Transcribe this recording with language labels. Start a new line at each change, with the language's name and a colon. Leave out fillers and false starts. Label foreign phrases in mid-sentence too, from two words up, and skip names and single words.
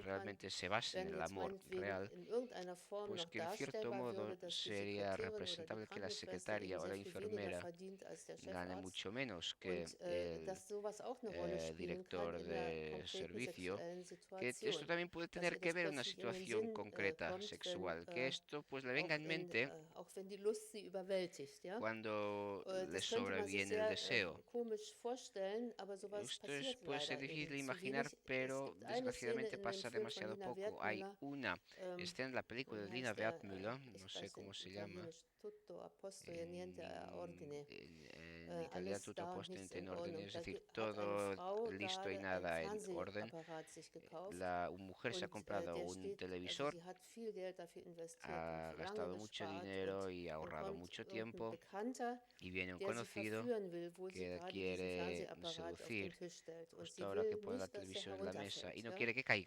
Spanish: realmente se basa en el amor real, pues que en cierto modo sería representable que la secretaria o la enfermera gane mucho menos que el director de servicio, que esto también puede tener que ver en una situación concreta sexual, que esto pues le venga en mente cuando le sobreviene el deseo. Esto puede ser difícil de imaginar, pero desgraciadamente pasa demasiado poco. Hay una escena en la película de Lina Wertmüller, no sé cómo se llama, en italiano tutto a posto niente in ordine, es decir, todo listo y nada en orden. La mujer se ha comprado un televisor, ha gastado mucho dinero y ha ahorrado mucho tiempo, y viene un conocido que quiere seducir justo ahora que pone la televisión en la mesa y no quiere que caiga.